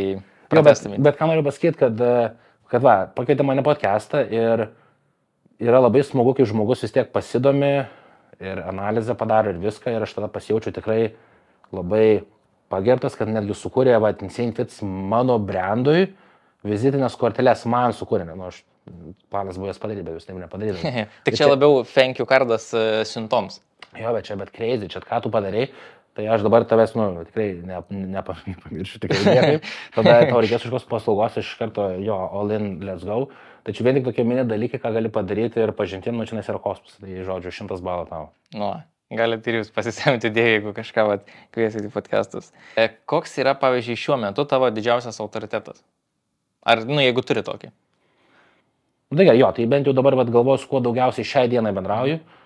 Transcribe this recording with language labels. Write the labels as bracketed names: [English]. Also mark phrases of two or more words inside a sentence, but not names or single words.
[Lithuanian] Jo, bet ką noriu pasakyti, kad pakeitė mane podcastą ir yra labai smagu, kai žmogus vis tiek pasidomi ir analizę padaro ir viską ir aš tada pasijaučiu tikrai labai pagerbtas, kad netgi sukūrė Insane Fits mano brandui vizitinės korteles man sukūrė, aš planas buvo jas padaryti, bet jūs taip nepadarydami. Tik čia labiau [English] thank you [Lithuanian] kardas siuntoms. Jo, bet crazy, čia ką tu padarei. Tai aš dabar tavęs, tikrai nepamiršiu, tikrai niekaip. Tada tau reikės kažkokios paslaugos, iš karto, [English] all in, let's go. [Lithuanian] Tai čia vien tik tokie mini dalykai, ką gali padaryti ir pažintiem, čia yra kosmosas. Tai, žodžiu, 100 balų tau. Galite ir jūs pasisemti idėją, jeigu kažką kviesit į podcastus. Koks yra, pavyzdžiui, šiuo metu tavo didžiausias autoritetas? Ar, jeigu turi tokį? Tai bent jau dabar galvoju, su kuo daugiausiai šiai dienai bendrauju.